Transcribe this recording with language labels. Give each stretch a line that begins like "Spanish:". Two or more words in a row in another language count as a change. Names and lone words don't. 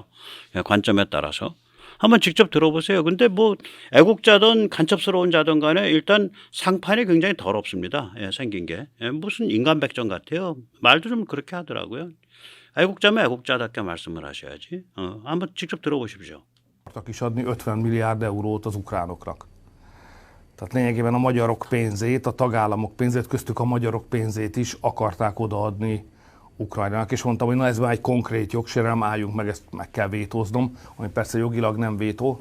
Korean: 관점에 따라서. 한번 직접 들어보세요. 근데 뭐 애국자든 간첩스러운 자든 간에 일단 상판이 굉장히 더럽습니다. 생긴 게. 무슨 인간 백정 같아요. 말도 좀 그렇게 하더라고요. 애국자면 애국자답게 말씀을 하셔야지. 한번 직접 들어보십시오.
Hungarian: is adni 50 milliárd eurót az ukránoknak. Tehát lényegében a magyarok pénzét, a tagállamok pénzét, köztük a magyarok pénzét is akarták odaadni Ukrajnának, és mondtam, hogy na ez már egy konkrét jogsérelem, álljunk meg, ezt meg kell vétóznom, ami persze jogilag nem vétó.